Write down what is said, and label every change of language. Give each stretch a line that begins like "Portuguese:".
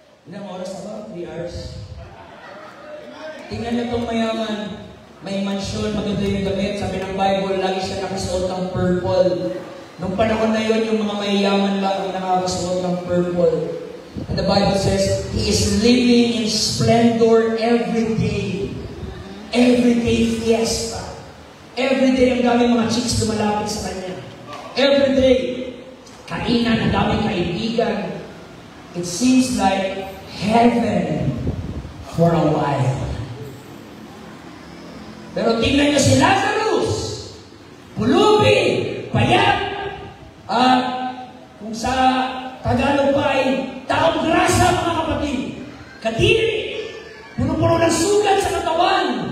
Filipino: Ilang oras na ba? 3 hours? Tingnan niyo itong mayaman. May mansyon, maganda yung damit. Sabi ng Bible, lagi siya nakasuot ng purple. Nung panahon na yun, yung mga mayayaman lang ang nakakasuot ng purple.
English: And the Bible says, he is living in splendor every day. Every day fiesta. Every day
Filipino: ang daming mga chicks lumalapit sa kanya.
English: Every day,
Filipino: kainan, ang daming kaibigan.
English: It seems like heaven for a while.
Filipino: Pero tingnan niyo si Lazarus, pulubi, payat, at kung sa Tagalog pa ay taong grasa, mga kapatid. Kadiri, puno-puno ng sugat sa katawan.